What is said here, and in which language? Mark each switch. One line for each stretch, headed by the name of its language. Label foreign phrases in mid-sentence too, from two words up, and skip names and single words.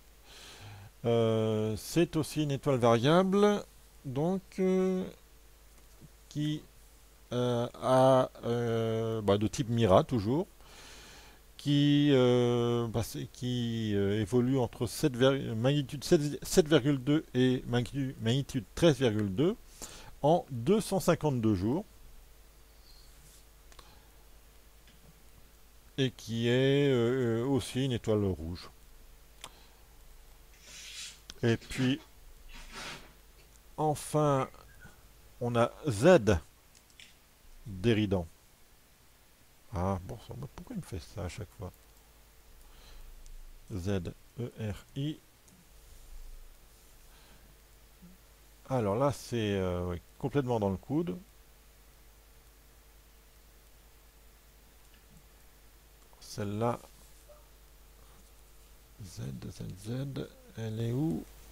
French: C'est aussi une étoile variable, donc, qui a de type Mira, toujours, qui évolue entre magnitude 7,2 et magnitude 13,2 en 252 jours, et qui est aussi une étoile rouge. Et puis, enfin, on a Z d'Éridan. Ah, bon, pourquoi il me fait ça à chaque fois? Z-E-R-I. Alors là, c'est oui, complètement dans le coude. Celle-là, Z, Z, Z, elle est où?